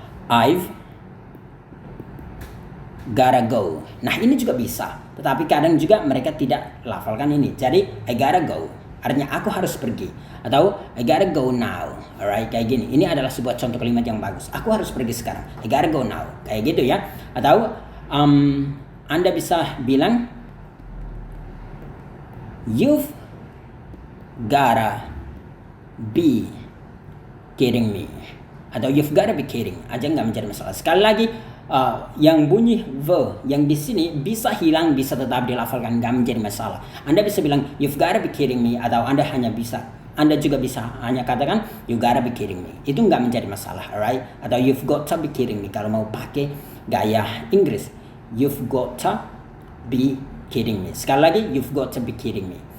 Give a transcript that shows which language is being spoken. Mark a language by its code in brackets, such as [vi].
[en] I've gotta go. [id] Nah, ini juga bisa. Tetapi kadang juga mereka tidak lafalkan ini. Jadi, [en] I gotta go. [id] Artinya aku harus pergi. Atau [en] I gotta go now. [id] Alright, kayak gini. Ini adalah sebuah contoh kalimat yang bagus. Aku harus pergi sekarang. [en] I gotta go now. [id] Kayak gitu ya. Atau Anda bisa bilang [en] you've gotta be kidding me. Atau you've gotta be kidding. [id] Aja nggak menjadi masalah. Sekali lagi, yang bunyi v yang di sini bisa hilang, bisa tetap dilafalkan, nggak menjadi masalah. Anda bisa bilang [en] you've gotta be kidding me, [id] atau Anda juga bisa hanya katakan [en] you gotta be kidding me. [id] Itu nggak menjadi masalah, alright? [en] Atau you've got to be kidding me [id] kalau mau pakai gaya Inggris. [en] You've got to be kidding me. [id] Sekali lagi, [en] you've got to be kidding me.